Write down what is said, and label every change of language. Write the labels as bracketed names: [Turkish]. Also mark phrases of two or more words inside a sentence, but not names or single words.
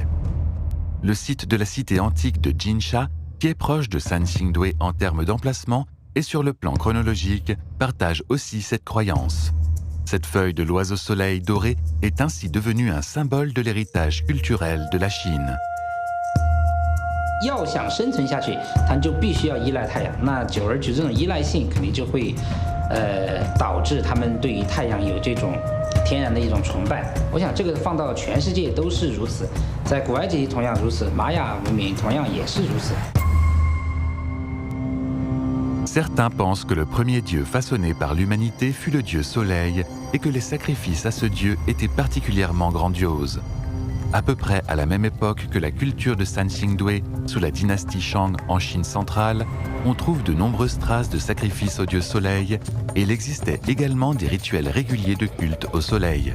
[French] Le site de la cité antique de Jinsha, qui est proche de Sanxingdui en termes d'emplacement et sur le plan chronologique, partage aussi cette croyance. Cette feuille de l'oiseau soleil doré est ainsi devenue un symbole de l'héritage culturel de la Chine. [Chinese] 要想生存下去，它就必须要依赖太阳。那久而久之，这种依赖性肯定就会，导致他们对于太阳有这种天然的一种崇拜。我想这个放到全世界都是如此，在古埃及同样如此，玛雅文明同样也是如此。 [French] Certains pensent que le premier dieu façonné par l'humanité fut le dieu Soleil et que les sacrifices à ce dieu étaient particulièrement grandioses. À peu près à la même époque que la culture de Sanxingdui, sous la dynastie Shang en Chine centrale, on trouve de nombreuses traces de sacrifices au dieu Soleil et il existait également des rituels réguliers de culte au Soleil.